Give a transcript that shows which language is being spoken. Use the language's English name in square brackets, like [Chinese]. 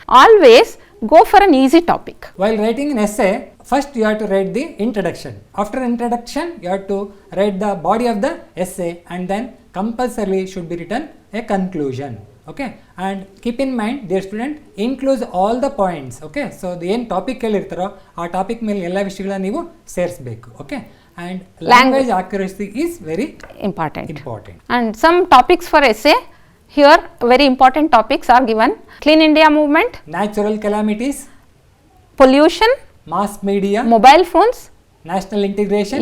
[English] Always go for an easy topic. While writing an essay, first you have to write the introduction. After introduction, you have to write the body of the essay, and then compulsorily should be written a conclusion. Okay, and keep in mind, dear student, includes all the points. Okay, so the [Kannada] ಏನು topic ಹೇಳಿರ್ತಾರೋ ಆ topic ಮೇಲೆ ಎಲ್ಲ ವಿಷಯಗಳನ್ನ ನೀವು ಸೇರಿಸಬೇಕು. [English] Okay, and language accuracy is very important. And some topics for essay, here very important topics are given: Clean India movement, natural calamities, pollution, mass media, mobile phones, national integration,